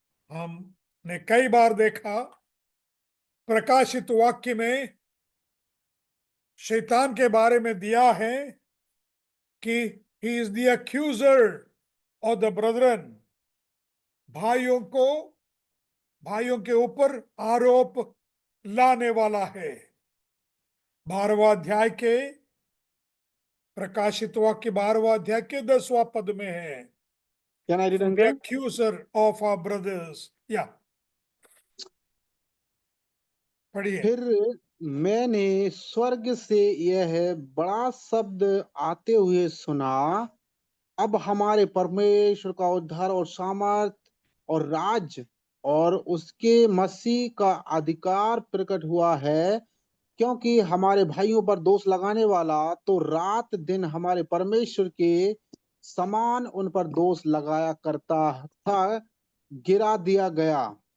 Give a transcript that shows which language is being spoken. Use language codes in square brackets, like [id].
[hi] हमने कई बार देखा प्रकाशित वाक्य में शैतान के बारे में दिया है कि [en] he is the accuser of the brethren, [hi] भाइयों के ऊपर आरोप लाने वाला है। 12वां अध्याय के, प्रकाशित वाक्य 12वां अध्याय के 10वां पद में है, [en] Can I read the uncle? accuser of our brothers. [hi] या पढ़िए। फिर मैंने स्वर्ग से यह बड़ा शब्द आते हुए सुना, अब हमारे परमेश्वर का उद्धार और सामर्थ और राज और उसके मसीह का अधिकार प्रकट हुआ है, क्योंकि हमारे भाइयों पर दोष लगाने वाला तो रात दिन हमारे परमेश्वर के समान उन पर दोष लगाया करता था, गिरा दिया गया।